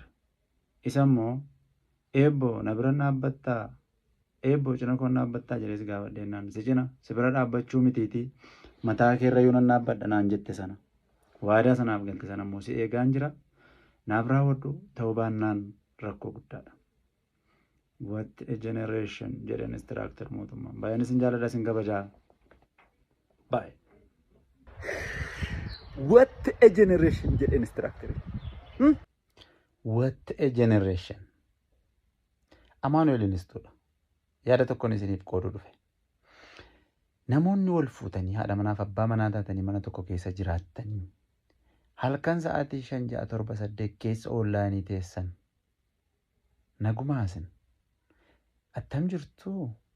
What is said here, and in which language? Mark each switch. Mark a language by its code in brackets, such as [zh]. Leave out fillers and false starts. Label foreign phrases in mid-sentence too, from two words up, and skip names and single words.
[om] Isa immoo eebboo na bira dhaabbattaa eebboo cina koo dhaabbattaa jedhee si gaafadheen naan si cina si bira dhaabbachuu mitiitii mataa keerra yoo nan dhaabbadha naan jette sana waadaa sanaaf galte sana immoo si eegaan jira naaf raawwadhu ta'uu baannaan rakkoo guddaadha. [en] What a generation [om] jedhan instructor mootummaan baay'een isin jaalladha isin kabajaa. [en] Bye. What a generation jedhe instructor. What a generation. [om] Amaanu'eel Inistuudha. Yaada tokkoon isiniif qooduu dhufe. Namoonni wal fuutanii haadha manaaf abbaa manaa taatanii mana tokko keessa jiraattanii halkan sa'aatii 5, 6, 7, 8 keessa ollaanii teessan nagumaasin attam jirtu?